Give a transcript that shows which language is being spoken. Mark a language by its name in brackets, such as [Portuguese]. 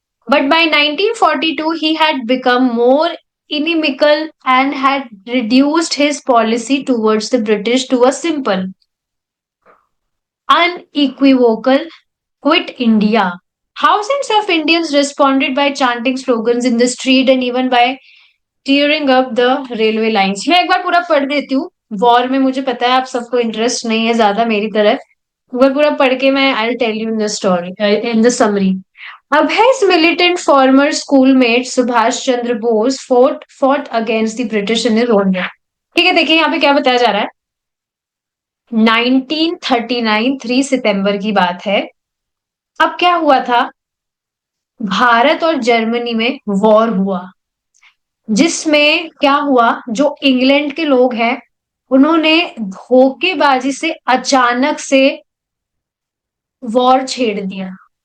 [English] But by 1942, he had become more inimical and had reduced his policy towards the British to a simple, unequivocal quit India. Thousands of Indians responded by chanting slogans in the street and even by tearing up the railway lines. [Hindi] मैं एक बार पूरा पढ़ देती हूँ war में मुझे पता है आप सबको इंटरेस्ट नहीं है ज्यादा मेरी तरह। वो पूरा पढ़ के मैं [English] I tell you in the story, in the summary. Abhay's militant former schoolmate Subhash Chandra Bose fought against the British in his own way. [Hindi] ठीक है, देखिए यहाँ पे क्या बताया जा रहा है। 1939 3 सितंबर की बात है। अब क्या हुआ था, भारत और जर्मनी में वॉर हुआ, जिसमें क्या हुआ, जो इंग्लैंड के लोग हैं उन्होंने धोखेबाजी से अचानक से वॉर छेड़ दिया।